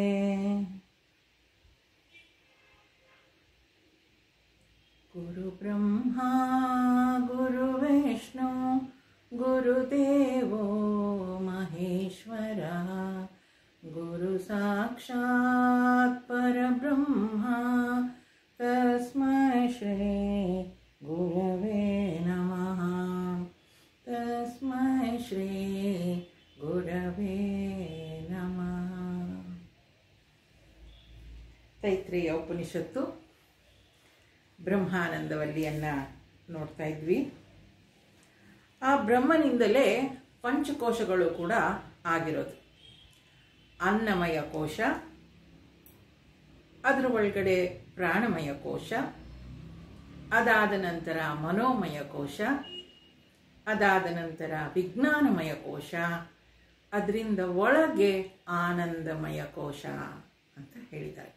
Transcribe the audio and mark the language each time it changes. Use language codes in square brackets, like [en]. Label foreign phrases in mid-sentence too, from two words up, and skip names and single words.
[sa] गुरु ब्रह्मा गुरु विष्णु गुरुदेवो महेश्वरः गुरु साक्षात् परब्रह्मा तस्मै श्री गुरवे नमः। तस्मै श्री गुरवे नमः। [kn] ತೈತ್ರೇಯ ಉಪನಿಷತ್ತು ಬ್ರಹ್ಮಾನಂದವಲ್ಲಿಯನ್ನು ನೋಡ್ತಾ ಇದ್ವಿ. ಆ ಬ್ರಹ್ಮನಿಂದಲೇ ಪಂಚಕೋಶಗಳು ಕೂಡ ಆಗಿರೋದು. ಅನ್ನಮಯ ಕೋಶ, ಅದರ ಒಳಗಡೆ ಪ್ರಾಣಮಯ ಕೋಶ, ಅದಾದ ನಂತರ ಮನೋಮಯ ಕೋಶ, ಅದಾದ ನಂತರ ವಿಜ್ಞಾನಮಯ ಕೋಶ, ಅದರಿಂದ ಒಳಗೆ ಆನಂದಮಯ ಕೋಶ ಅಂತ ಹೇಳಿದ್ದಾರೆ.